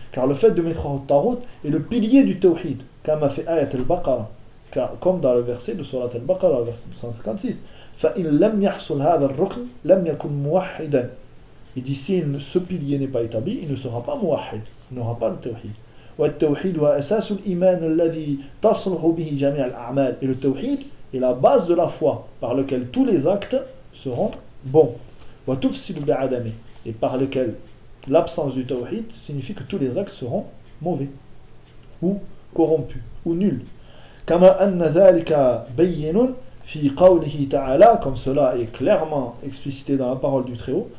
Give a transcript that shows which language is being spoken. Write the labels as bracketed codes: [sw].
[fr] Car le fait de mécroire au Tawhid est le pilier du Tawhid. [ar] كَمَا فِي آيَةِ الْبَقَرَةِ [fr] comme dans le verset de Surat al-Baqara, verset 256. [ar] فَإِنْ لَمْ يَحْصُلْ هَذَا الرُّكْنُ لَمْ يَكُنْ مُوَحِّدًا [fr] il dit si ce pilier n'est pas établi, il ne sera pas muwahhid, il n'aura pas le Tawhid. [ar] والتوحيد هو أساس الإيمان الذي تصلح به جميع الأعمال. [fr] Et le tawhid est la base de la foi par lequel tous les actes seront bons. [ar] وتفسد بعدمه [fr] et par lequel l'absence du tawhid signifie que tous les actes seront mauvais ou corrompus ou nuls. [ar] كما أن ذلك بين في قوله تعالى [fr] comme cela est clairement explicité dans la parole du Très-Haut.